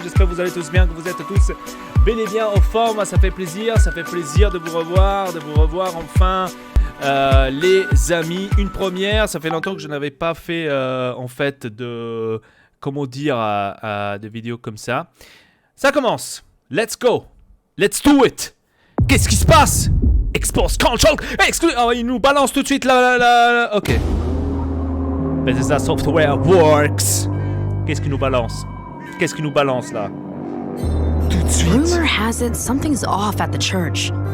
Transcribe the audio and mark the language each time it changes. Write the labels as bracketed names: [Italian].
[French] J'espère que vous allez tous bien, que vous êtes tous bel et bien en forme. Ça fait plaisir de vous revoir enfin les amis. Une première, ça fait longtemps que je n'avais pas fait en fait de, comment dire, de vidéos comme ça. Ça commence, [English] let's go, let's do it. [French] Qu'est-ce qui se passe? [English] Expose control. [French] Oh, il nous balance tout de suite la. Ok. Bethesda Software Works. Qu'est-ce qu'il nous balance là? Tout de suite. [English] Rumor has it something's off at the church.